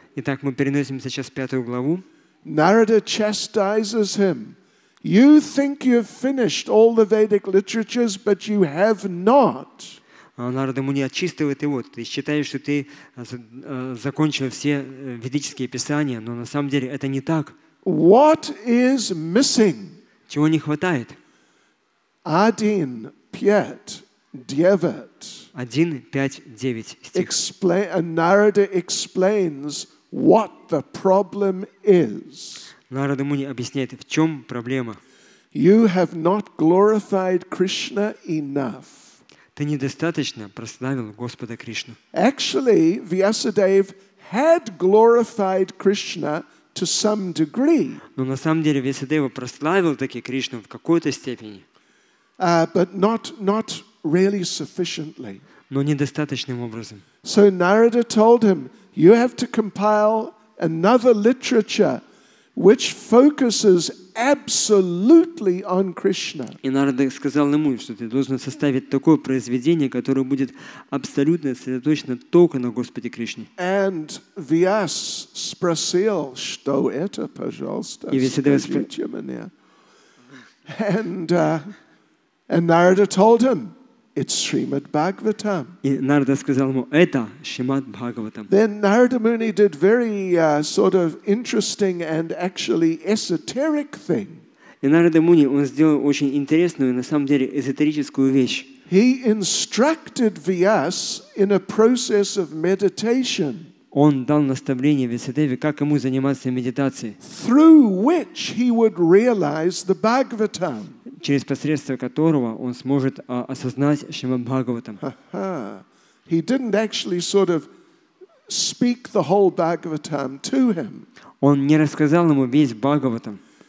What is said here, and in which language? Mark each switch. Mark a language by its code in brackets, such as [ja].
[ru] Итак, мы переносимся сейчас в 5 главу. [en] Narada chastises him. You think you've finished all the Vedic literatures, but you have not. [ru] Нарада Муни отчитывает его. Ты считаешь, что ты закончил все ведические писания, но на самом деле это не так. [en] What is missing? [ru] Чего не хватает? [en] 1, 5, 9. [ru] 1, 5, 9 стих. [en] Narada explains what the problem is. [ru] Нарада Муни объясняет, в чем проблема. [en] You have not glorified Krishna enough. [ru] Ты недостаточно прославил Господа Кришну. [en] Actually, Vyasadeva had glorified Krishna to some degree. [ru] Но на самом деле Вьясадева прославил таки Кришну в какой-то степени. [en] But not really sufficiently. [ru] Но недостаточным образом. [en] So Narada told him, you have to compile another literature which focuses absolutely on Krishna. [ru] И Нарада сказал ему, что ты должен составить такое произведение, которое будет абсолютно сосредоточено только на Господе Кришне. And Vyas спросил, что это, пожалуйста, скажите мне. [en] And Narada told him, it's Srimad Bhagavatam. [ru] И Нарада сказал ему, это Шримад Бхагаватам. [en] Then Narada Muni did very sort of interesting and actually esoteric thing. [ru] И Нарада Муни, он сделал очень интересную, на самом деле, эзотерическую вещь. [en] He instructed Vyas in a process of meditation. [ru] Он дал наставление Вьясадеве, как ему заниматься медитацией. [en] Through which he would realize the Bhagavatam. [ru] Через посредство которого он сможет осознать Шримад Бхагаватам. [en] He didn't actually sort of speak the whole Bhagavatam to him. [ru] Он не рассказал ему весь Бхагаватам.